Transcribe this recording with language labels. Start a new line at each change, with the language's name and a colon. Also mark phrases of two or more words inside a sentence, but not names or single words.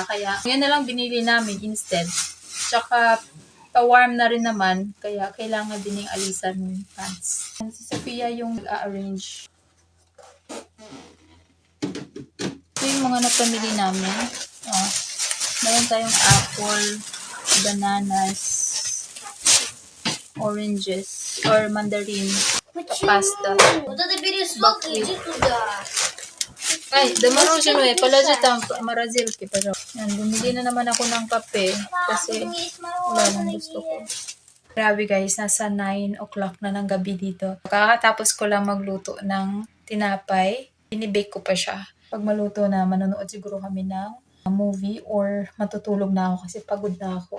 Filipino: Kaya yan na lang binili namin instead. Tsaka pa-warm na rin naman. Kaya kailangan din ng Alisa ng pants. Si Sophia yung nag-arrange. Ito yung mga napamili namin. Meron tayong
English: apple, bananas, oranges, or mandarin, pasta.
Russian: Вот это бери сок и иди туда.
Filipino: Ay, damaro siya pala
Russian: там морозилки,
Filipino: pero yan, bumili na naman ako ng kape kasi wala nang gusto ko. Grabe guys, nasa 9 o'clock na ng gabi dito. Kakatapos ko lang magluto ng tinapay. Binibake ko pa siya. Pag maluto na, manonood siguro kami ng movie or matutulog na ako kasi pagod na ako.